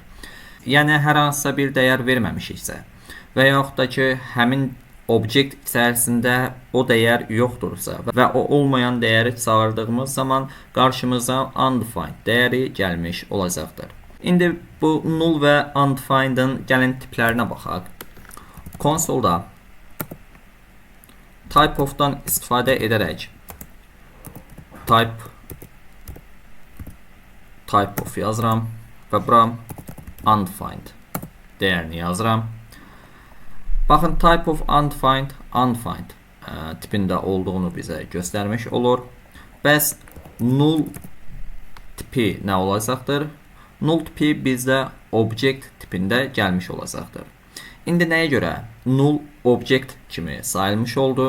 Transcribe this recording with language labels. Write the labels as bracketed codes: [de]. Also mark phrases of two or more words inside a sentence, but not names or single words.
[az] Yəni hər hansısa bir dəyər verməmişiksə və yaxud da ki həmin obyekt içərisində o dəyər yoxdursa və o olmayan dəyəri çağırdığımız zaman qarşımıza undefined dəyəri gəlmiş olacaqdır. İndi bu null və undefined'ın gəlin tiplərinə baxaq. Konsolda type of'dan istifadə edərək [en] type of [az] yazıram və bura undefined dəyərini yazıram. Baxın, [en] type of undefined [az] tipində olduğunu bizə göstərmiş olur. Bəs null tipi nə olacaqdır? Null tipi bizdə object tipində gəlmiş olacaqdır. İndi nəyə görə null object kimi sayılmış oldu?